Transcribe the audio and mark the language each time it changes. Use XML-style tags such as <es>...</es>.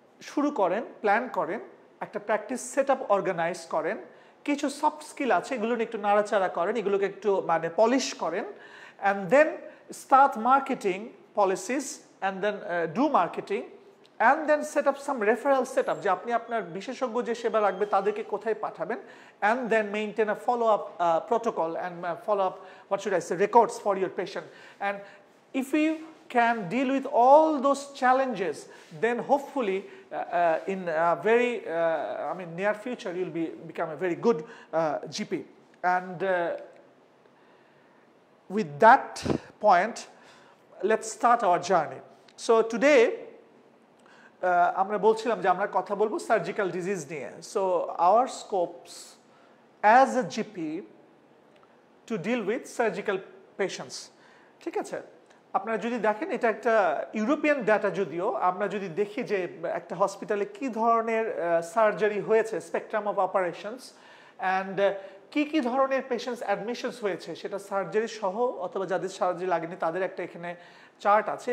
<bn>শুরু করেন, প্ল্যান করেন, একটা প্র্যাকটিস সেটআপ অর্গানাইজ করেন, কিছু সফট স্কিল আছে এগুলো একটু নাড়াচাড়া করেন, এগুলোকে একটু মানে পলিশ করেন,</bn> <en>and then start marketing policies and then do marketing and then set up</en> <bn>some referral set up, যে আপনি আপনার বিশেষজ্ঞ যে সেবা রাখবে তাদেরকে কোথায় পাঠাবেন,</bn> <en>And then maintain a follow up protocol and follow up what should I say records for your patient. And if you can deal with all those challenges, then hopefully in a very near future you'll become a very good GP. And with that point, let's start our journey. So today</en> <bn>আমরা বলছিলাম যে আমরা কথা বলবো surgical disease নিয়ে।</bn> <en>So our scopes as a GP to deal with surgical patients,</en> <bn>ঠিক আছে? আপনারা যদি দেখেন এটা একটা ইউরোপিয়ান ডাটা, যদিও আমরা যদি দেখি যে একটা হসপিটালে কি ধরনের সার্জারি হয়েছে,</bn> <en>spectrum of operations</en> <bn>অ্যান্ড কি ধরনের পেশেন্টস অ্যাডমিশনস হয়েছে, সেটা সার্জারি সহ অথবা যাদের সার্জারি লাগেনি তাদের একটা এখানে চার্ট আছে।</bn>